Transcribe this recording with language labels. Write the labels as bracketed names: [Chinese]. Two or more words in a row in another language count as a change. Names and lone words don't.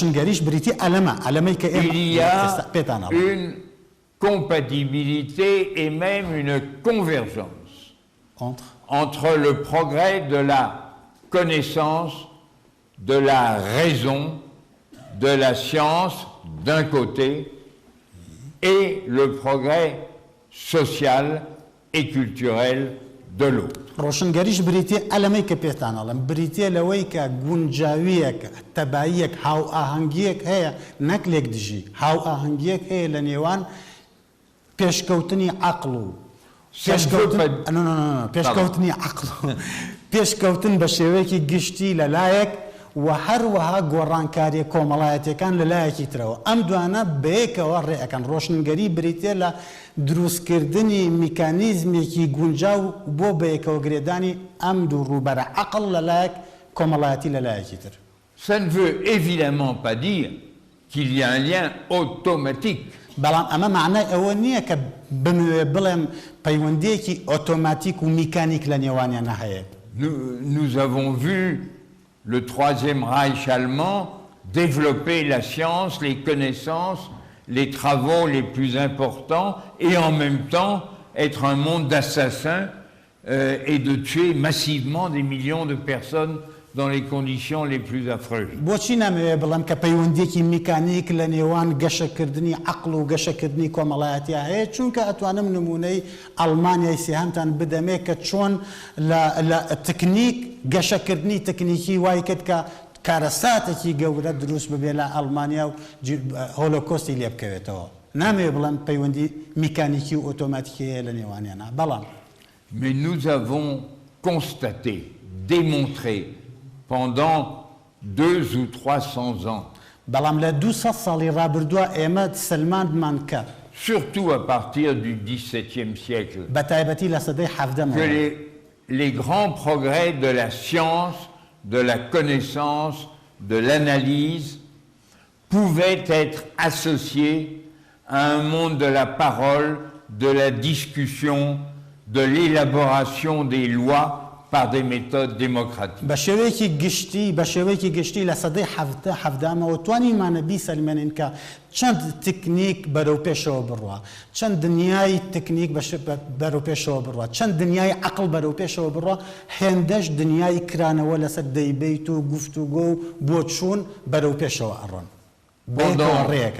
[French] Il y a une compatibilité et même une convergence entre le progrès de la connaissance, de la raison, de la science d'un côté et le progrès social et culturel de l'autre. [Central Kurdish] ڕۆشنگەریش بریتە ئەلەمەی کە پێتان ئەڵم بریتە لەوەی کە گونجاویەک تەباییەک هاو ئاهەنگیەک هەیە نەک لێک دژی هاو ئاهەنگیەک هەیە لە نێوان پێشکەوتنی عەقڵ و پێشکەوتنی عەقڵ پێشکەوتن بە شێوەیەکی گشتی لەلایەک و هەروەها گۆڕانکاریە کۆمەڵایەتیەکان لەلایەکی ترەوە ئەم دوانە بەیەکەوە ڕێەکەن ڕۆشنگەری بریتێ لە دروستکردنی میکانیزمێکی گونجاو بۆ بەیەکەوە گرێدانی ئەم دوو ڕووبەرە عەقڵ لەلایەک کۆمەڵایەتی لەلایەکی تر. [French] Ça ne veut évidemment pas dire qu'il y a un lien automatique. [Central Kurdish] بەڵام ئەمە معنای ئەوە نییە کە بموێ بڵێم پەیوەندیەکی ئۆتۆماتیک و میکانیک لە نێوانیانە هەیە. [French] Nous avons vu le Troisième Reich allemand développer la science, les connaissances, les travaux les plus importants et en même temps être un monde d'assassins et de tuer massivement des millions de personnes dans les conditions les plus affreuses. [Central Kurdish] بۆچی نامەوێ بڵم کە پەیوەندیەکی میکانیک لە نێوان گەشەکردنی عەقڵ و گەشەکردنی کۆمەڵایەتیە هەیە چونکە ئەتوانم نمونەی ئەڵمانیای سێهەمتان بدەمێ کە چۆن لە تکنیک گەشەکردنی تکنیکی وای کرد کە کارەساتێکی گەورە دروست ببێ لە ئەڵمانیا و هۆلۆکۆستی لێ بکەوێتەوە نامەوێ بڵم پەیوەندی میکانیکی و ئۆتۆماتیکی هەیە لە نێوانیانە بەڵام [French] Mais nous avons constaté, démontré pendant 200 ou 300 ans, [Central Kurdish] بەڵام لە 200 ساڵی ڕابردووە ئێمە سلماندمان کرد [French] surtout à partir du XVIIe siècle, [Central Kurdish] بە تایبەتی لە سەدەی حەڤدەمەوە [French] que les grands progrès de la science, de la connaissance, de l'analyse pouvaient être associés à un monde de la parole, de la discussion, de l'élaboration des lois par des méthodes démocratiques. [Central Kurdish] بە شێوەیەکی گشتی لە سەدەی حەڤدەمەوە توانیمانە بیسەلمێنین کە چەند تکنیک بەرەو پێشەوە بڕوە چەند دنیای تکنیک بەرەو پێشەوە بڕوە چەند دنیای عەقڵ بەرەو پێشەوە بڕوە هێندەش دنیای کرانەوە لەسەر دەیبەیت و گوفتوگۆ و بۆ چوون بەرەو پێشەوە ئەڕۆن بەیەکەوە ڕێەکەن.